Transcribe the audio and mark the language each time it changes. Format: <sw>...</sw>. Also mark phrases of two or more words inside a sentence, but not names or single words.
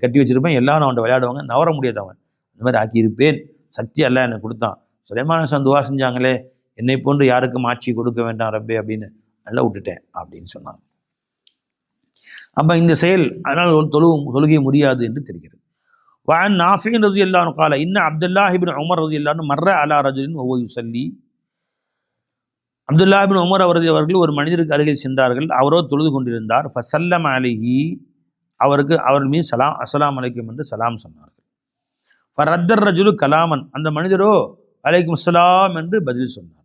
<ta>கட்டி வச்சிருப்பேன், எல்லாரும் அவன்கிட்ட விளையாடுவாங்க, நவர முடியாது அவன், அந்த மாதிரி ஆக்கியிருப்பேன். சக்தி அல்லாஹ் எனக்கு கொடுத்தான். சுலைமான் அலைஹிஸ்ஸலாம் துவா செஞ்சாங்களே, என்னை போன்று யாருக்கும் ஆட்சி கொடுக்க வேண்டாம் ரப்பே அப்படின்னு, நல்லா விட்டுட்டேன் அப்படின்னு சொன்னாங்க. அப்போ இந்த செயல் அதனால் தொழுகை முடியாது என்று தெரிகிறது.</ta> <ar>وعن نافع رضي الله عنه قال إن عبد الله بن عمر رضي الله عنه مر على رجل وهو يصلي.</ar> <ta>அப்துல்லா பின் உமர் அவர்கள் ஒரு மனிதருக்கு அருகில் சென்றார்கள். அவரோ தொழுது கொண்டிருந்தார்.</ta> <ar>فسلم عليه,</ar> <ta>அவர் மீது</ta> <ar>السلام عليكم</ar> <ta>என்று சலாம் சொன்னார்கள்.</ta> <ar>فرد الرجل كلاما,</ar> <ta>அந்த மனிதரோ</ta> <ar>عليكم السلام</ar> <ta>என்று பதில் சொன்னார்.</ta>